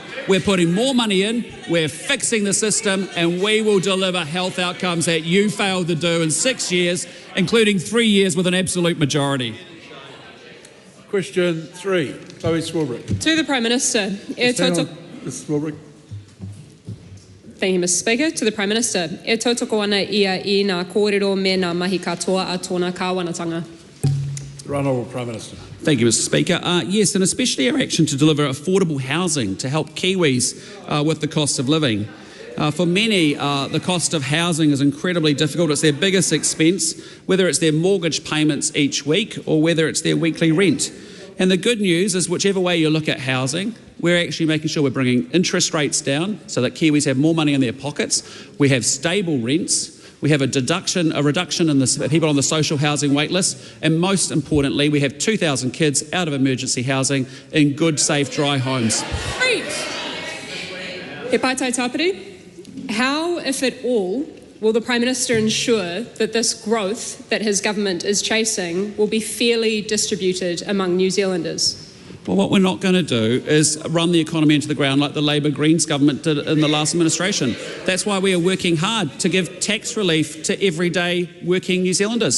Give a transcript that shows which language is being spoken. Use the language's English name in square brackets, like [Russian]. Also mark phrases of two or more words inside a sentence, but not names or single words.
[English] We're putting more money in, we're fixing the system, and we will deliver health outcomes that you failed to do in 6 years, including 3 years with an absolute majority. Question 3, Chloe Swarbrick. To the Prime Minister. Mr. Swarbrick. Thank you, Mr. Speaker. To the Prime Minister. [Māori] E tautoko ana ia I ngā kōrero me ngā mahi katoa a tōna kāwanatanga. [English] The Honourable Prime Minister. Thank you, Mr. Speaker. Yes, and especially our action to deliver affordable housing to help Kiwis with the cost of living. For many, the cost of housing is incredibly difficult. It's their biggest expense, whether it's their mortgage payments each week or whether it's their weekly rent. And the good news is whichever way you look at housing, we're actually making sure we're bringing interest rates down so that Kiwis have more money in their pockets. We have stable rents. We have a reduction in the people on the social housing wait list. And most importantly, we have 2,000 kids out of emergency housing in good, safe, dry homes. Great. [Māori] He pātai tāpiri. [English] How, if at all, will the Prime Minister ensure that this growth that his government is chasing will be fairly distributed among New Zealanders? Well, what we're not going to do is run the economy into the ground like the Labor Greens government did in the last administration. That's why we are working hard to give tax relief to everyday working New Zealanders.